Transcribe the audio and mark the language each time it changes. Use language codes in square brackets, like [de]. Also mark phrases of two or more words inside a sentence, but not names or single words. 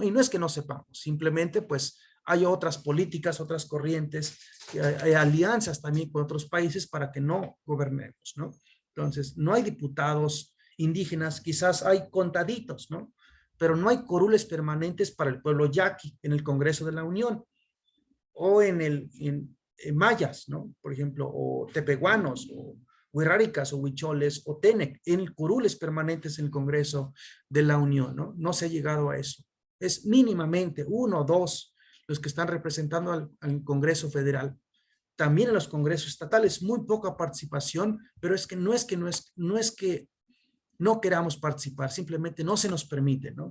[es] Y no es que no sepamos, simplemente pues hay otras políticas, otras corrientes, hay alianzas también con otros países para que no gobernemos, ¿no? Entonces, no hay diputados indígenas, quizás hay contaditos, ¿no? Pero no hay curules permanentes para el pueblo yaqui en el Congreso de la Unión, o en mayas, ¿no? Por ejemplo, o tepehuanos, o wixárikas, o huicholes, o tenec, en curules permanentes en el Congreso de la Unión, ¿no? No se ha llegado a eso. Es mínimamente 1 o 2 los que están representando al Congreso Federal. También en los congresos estatales, muy poca participación, pero es que no es que no queramos participar, simplemente no se nos permite, ¿no?